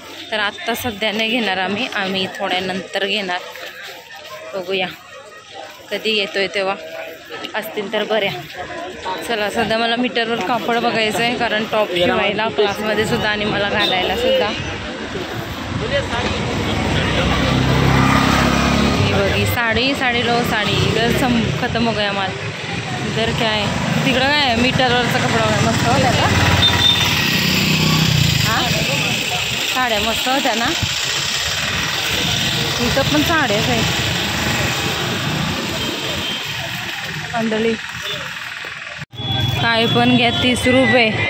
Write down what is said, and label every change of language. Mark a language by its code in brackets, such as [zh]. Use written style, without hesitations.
[mr] तर आत्ता सध्या नाही घेणार आम्ही थोड्या नंतर घेणार. बघूया कधी येतोय तेव्हा, असतील तर बऱ्या. चला सध्या मला मीटरवर कापड बघायचं आहे, कारण टॉप शिवायला क्लासमध्ये सुद्धा आणि मला घालायला सुद्धा. [hi] बघी साड़ी लो, साड़ी इधर खत्म हो गया माल. इधर क्या है? [mr] तिकडं काय आहे? मीटरवरचा कपडा वगैरे मस्त होता का? हां साड्या मस्त होत्या ना. इथं पण साड्याच आहेत. अंडली काय पण घ्या 30 रुपये.